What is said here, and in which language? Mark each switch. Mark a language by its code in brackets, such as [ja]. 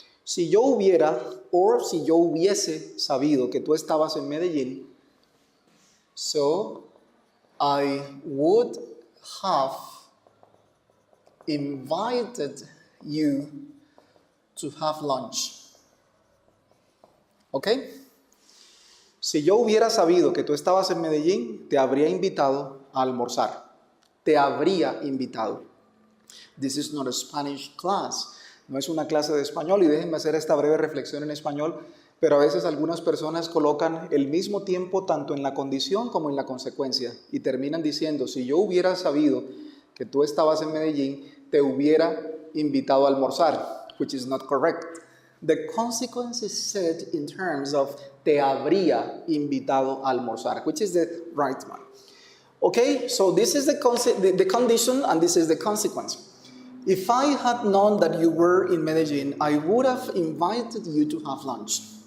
[es] Si yo hubiera, or si yo hubiese sabido que tú estabas en Medellin, [en] so I would have invited you to have lunch. ¿Ok? [es] Si yo hubiera sabido que tú estabas en Medellín, te habría invitado a almorzar. Te habría invitado. [en] This is not a Spanish class. [es] No es una clase de español y déjenme hacer esta breve reflexión en español, pero a veces algunas personas colocan el mismo tiempo tanto en la condición como en la consecuencia y terminan diciendo, si yo hubiera sabido que tú estabas en Medellín, te hubiera invitado a almorzar, [en] which is not correct. The consequence is said in terms of [es] te habría invitado a almorzar, [en] which is the right one. Okay, so this is the condition and this is the consequence. If I had known that you were in Medellin, I would have invited you to have lunch.